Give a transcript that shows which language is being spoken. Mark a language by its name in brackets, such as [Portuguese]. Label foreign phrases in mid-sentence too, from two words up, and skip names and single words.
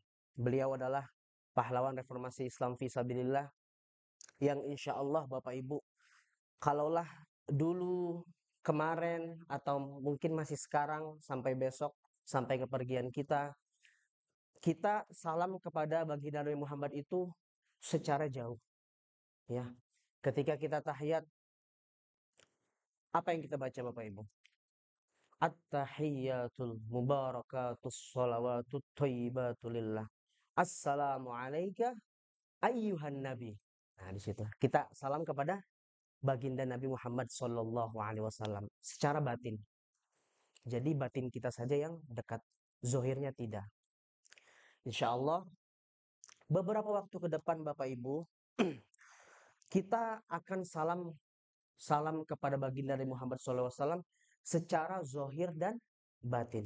[Indonesian] Beliau adalah pahlawan reformasi Islam fisabilillah yang [Arabic] إن شاء الله [Indonesian] Bapak Ibu, kalaulah dulu, kemarin, atau mungkin masih sekarang sampai besok, sampai kepergian kita salam kepada baginda Nabi Muhammad itu secara jauh. Ya, ketika kita tahiyat, apa yang kita baca Bapak Ibu? [Arabic] التحيات المباركات الصلوات الطيبات لله. السلام عليك أيها النبي. [Indonesian] Nah, di situ kita salam kepada baginda Nabi Muhammad [Arabic] صلى الله عليه وسلم [Indonesian] secara batin. Jadi batin kita saja yang dekat, zohirnya tidak. [Arabic] إن شاء الله [Indonesian] beberapa waktu ke depan Bapak Ibu, kita akan salam kepada baginda Nabi Muhammad [Arabic] صلى الله عليه وسلم [Indonesian] secara zohir dan batin.